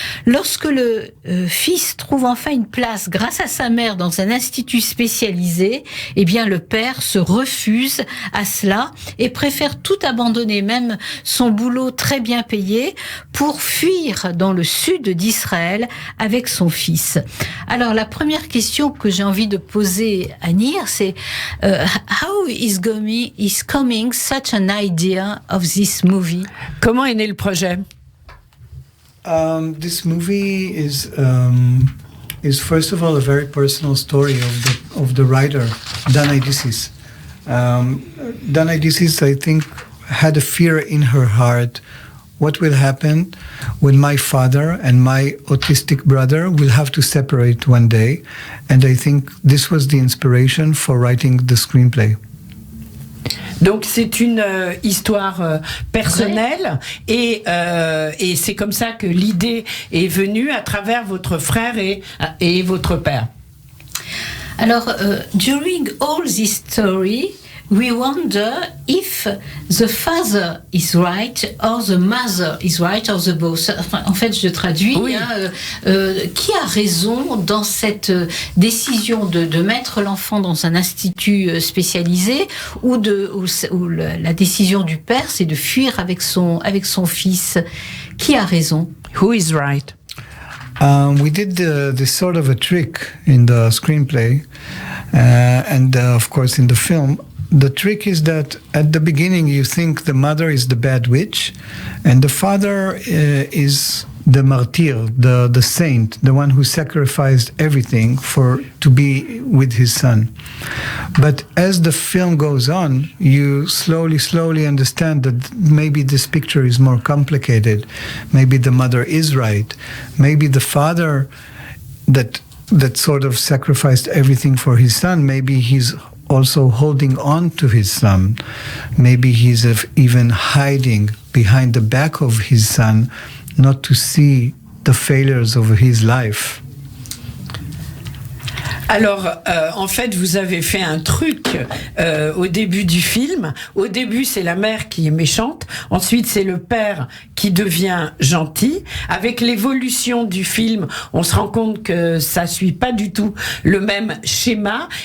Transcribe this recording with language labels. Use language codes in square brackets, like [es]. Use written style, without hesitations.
[fr] Lorsque le fils trouve enfin une place grâce à sa mère dans un institut spécialisé, eh bien le père se refuse à cela et préfère tout abandonner, même son boulot très bien payé, pour fuir dans le sud d'Israël avec son fils. Alors la première question que j'ai envie de poser à Nir, c'est [en] how is coming such an idea of this movie? [fr] Comment est né le projet? [en] This movie is first of all a very personal story of the writer Dana Idisis. Dana Idisis, I think, had a fear in her heart. What will happen when my father and my autistic brother will have to separate one day? And I think this was the inspiration for writing the screenplay. [fr] Donc c'est une histoire personnelle et c'est comme ça que l'idée est venue à travers votre frère et votre père. [en] Alors, during all this story, we wonder if the father is right or the mother is right or the both. [fr] Enfin, en fait, je traduis. Oui. Qui a raison dans cette décision de mettre l'enfant dans un institut spécialisé ou la décision du père, c'est de fuir avec son fils. Qui a raison? [en] Who is right? We did this sort of a trick in the screenplay and of course in the film. The trick is that at the beginning you think the mother is the bad witch and the father is the martyr, the saint, the one who sacrificed everything to be with his son. But as the film goes on, you slowly understand that maybe this picture is more complicated. Maybe the mother is right. Maybe the father that sort of sacrificed everything for his son, maybe he's also holding on to his son. Maybe he's even hiding behind the back of his son, not to see the failures of his life. [fr] Alors, en fait, vous avez fait un truc au début du film. Au début, c'est la mère qui est méchante. Ensuite, c'est le père qui devient gentil. Avec l'évolution du film, on se rend compte que ça suit pas du tout le même schéma.